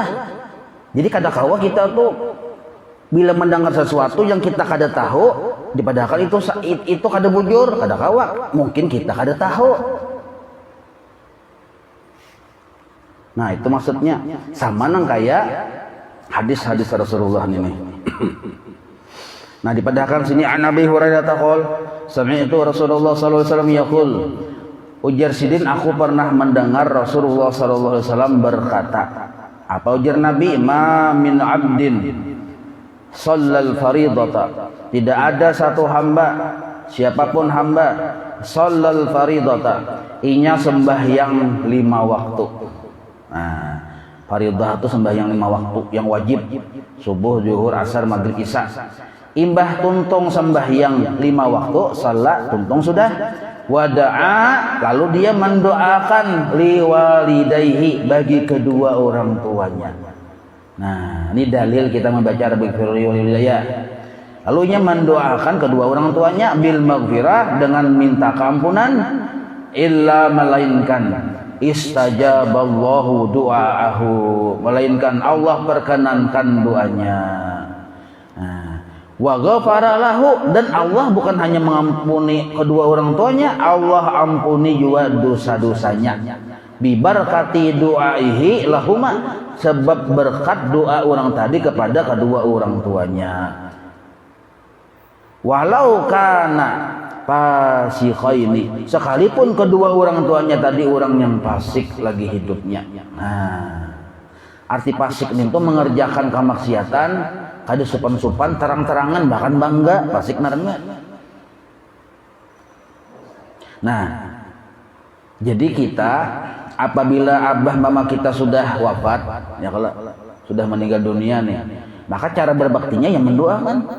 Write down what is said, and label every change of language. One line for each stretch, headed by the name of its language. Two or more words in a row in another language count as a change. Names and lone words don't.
Banjar: Jadi kada kawa kita tuh bila mendengar sesuatu yang kita kada tahu, dipadahal itu kada bujur, kada kawa, mungkin kita kada tahu. Nah, itu maksudnya sama nang kayak hadis-hadis Rasulullah ini. Nah, dipadahkan sini
Arabic: عن أبي هريرة قال سمعت رسول الله صلى الله عليه وسلم يقول.
Banjar: Ujar sidin, aku pernah mendengar Rasulullah
Arabic: صلى الله عليه وسلم
Banjar: berkata. Apa ujar Nabi?
Arabic: ما من عبد صلى الفريضة,
Banjar: tidak ada satu hamba, siapapun hamba,
Arabic: صلى الفريضة,
Banjar: inya sembahyang 5 waktu. Nah, fardhah itu sembahyang 5 waktu yang wajib, subuh, zuhur, asar, maghrib, isya. Imbah tuntung sembahyang 5 waktu, salat tuntung sudah. Wada'a, lalu dia mendoakan liwalidayhi, bagi kedua orang tuanya. Nah, ini dalil kita membaca
Arabic: رب اغفر لي ولوالدي.
Banjar: Lalu ia mendoakan kedua orang tuanya
Arabic: بالمغفرة,
Banjar: dengan minta keampunan, illa melainkan
Arabic: استجاب الله دعاءه,
Banjar: melainkan Allah perkenankan doanya.
Arabic: وغفر له,
Banjar: dan Allah bukan hanya mengampuni kedua orang tuanya, Allah ampuni juga dosa-dosanya.
Arabic: ببركة دعائه لهما,
Banjar: sebab berkat doa orang tadi kepada kedua orang tuanya.
Arabic: ولو كان فاسقين,
Banjar: sekalipun kedua orang tuanya tadi orang yang fasik lagi hidupnya. Nah, arti fasik itu mengerjakan kemaksiatan, kada supan-supan, terang-terangan, bahkan bangga, fasik narengnya. Nah, jadi kita apabila abah mama kita sudah wafat, ya kalau sudah meninggal dunia nih, maka cara berbaktinya yang mendoakan.